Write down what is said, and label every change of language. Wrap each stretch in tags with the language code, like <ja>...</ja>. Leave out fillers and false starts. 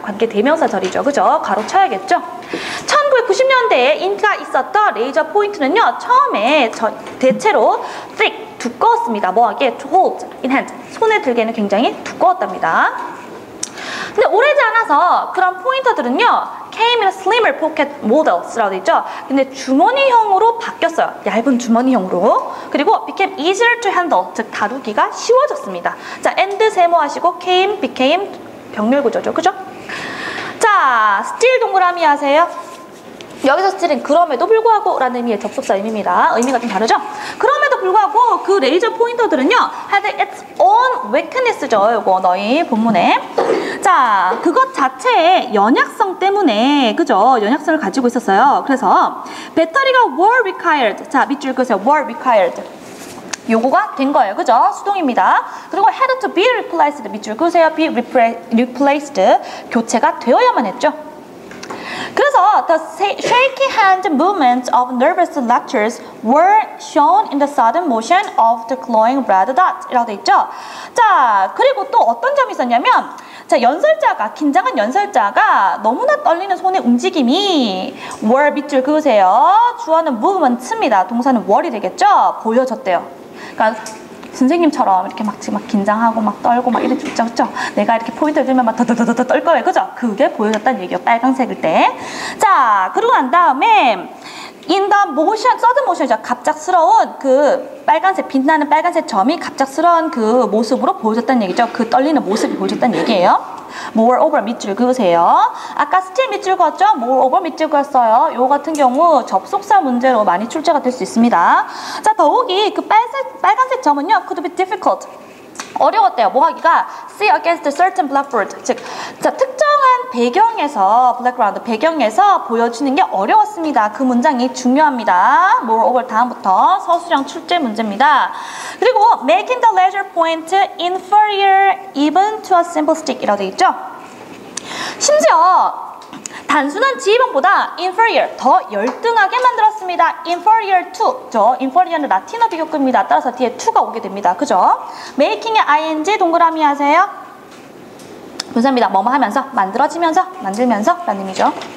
<ko>관계 대명사 절이죠. 그죠? 가로 쳐야겠죠? 1990년대에 인기가 있었던 레이저 포인트는요. 처음에 대체로 thick, 두꺼웠습니다.</ko> <en>뭐하게? to hold in hand.</en> <ko>손에 들기에는 굉장히 두꺼웠답니다. 근데 오래지 않아서 그런 포인터들은요.</ko> <en>came in a slimmer pocket models라고 되어 있죠.</en> <ko>근데 주머니형으로 바뀌었어요. 얇은 주머니형으로. 그리고</ko> <en>became easier to handle,</en> <ko>즉 다루기가 쉬워졌습니다. 자, and 세모하시고 came, became 병렬 구조죠. 그죠? 자, still 동그라미 하세요. 여기서 still은 그럼에도 불구하고 라는 의미의 접속사 의미입니다. 의미가 좀 다르죠? 그럼에도 불구하고 그 레이저 포인터들은요</ko> <en>had its own weakness</en> <ko>죠. 요거 너희 본문에. 자, 그것 자체의 연약성 때문에 그죠? 연약성을 가지고 있었어요. 그래서 배터리가</ko> <en>were required.</en> <ko>자, 밑줄 그으세요.</ko> <en>were required.</en> <ko>요거가 된 거예요. 그죠? 수동입니다.</ko> <en>그리고 had to be replaced.</en> <ko>밑줄 그으세요. be replaced. 교체가 되어야만 했죠.</ko> <en>그래서 the shaky hand movements of nervous lectures were shown in the sudden motion of the glowing red dot 이라고 돼 있죠.</en> <ko>자, 그리고 또 어떤 점이 있었냐면 자, 연설자가 긴장한 연설자가 너무나 떨리는 손의 움직임이 were 밑줄 그으세요. 주어는 movements입니다. 동사는 were이 되겠죠. 보여졌대요. 그러니까 선생님처럼 이렇게 막 지금 막 긴장하고 막 떨고 막 이렇게 있죠. 내가 이렇게 포인트를 들면 막 더더더더 떨 거예요. 그죠? 그게 보여졌다는 얘기예요. 빨간색일 때. 자, 그러고 난 다음에</ko> <en>in the motion, sudden motion이죠.</en> <ko>갑작스러운 그 빨간색, 빛나는 빨간색 점이 갑작스러운 그 모습으로 보여졌다는 얘기죠. 그 떨리는 모습이 보여졌다는 얘기예요. moreover 밑줄 그으세요. 아까 still 밑줄 그었죠? moreover 밑줄 그었어요. 요 같은 경우 접속사 문제로 많이 출제가 될 수 있습니다. 자, 더욱이 그 빨간색 점은요,</ko> <en>could be difficult.</en> <ko>어려웠대요.</ko> <en>뭐 하기가 see against a certain blackboard.</en> <ko>즉, 자, 특정한 배경에서 background 배경에서 보여주는 게 어려웠습니다. 그 문장이 중요합니다. moreover 다음부터 서술형 출제 문제입니다.</ko> <en>그리고 making the laser point inferior even to a simple stick이라고 되어 있죠.</en> <ko>심지어 단순한 지휘봉보다 inferior, 더 열등하게 만들었습니다. inferior to, 저 inferior는 라틴어 비교급입니다. 따라서 뒤에 to가 오게 됩니다. 그죠? making의 ing 동그라미 하세요. 분사입니다. 뭐뭐 하면서, 만들어지면서, 만들면서 라는 의미죠.</ko>